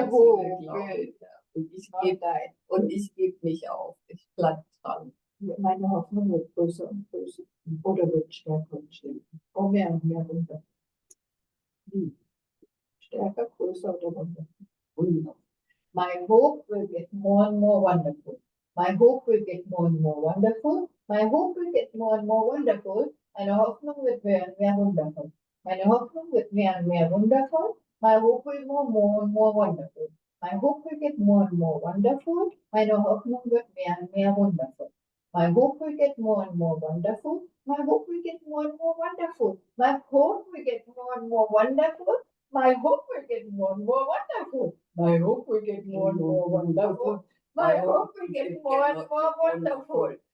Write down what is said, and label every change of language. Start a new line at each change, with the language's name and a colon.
German: kannst du
English: hope
German: mir glauben.
English: will
German: Und ich gebe nicht auf. Ich bleib dran. meine Hoffnung wird größer und größer. Oder wird stärker und stärker. Oh, mehr und mehr runter. Wie? Stärker, größer oder runter? Runter.
English: My hope will get more and more wonderful. My hope will get more and more wonderful. My hope will get more and more wonderful.
German: Meine Hoffnung wird mehr und mehr wundervoll. Meine Hoffnung wird mehr und mehr wundervoll.
English: My hope will more and more wonderful. My hope will get more and more wonderful.
German: Meine Hoffnung wird mehr und mehr wundervoll.
English: My hope will get more and more wonderful. My hope will get more and more wonderful. My hope will get more and more wonderful. My hope will get more and more wonderful. My hope will get more and more wonderful. My hope will get more and more wonderful.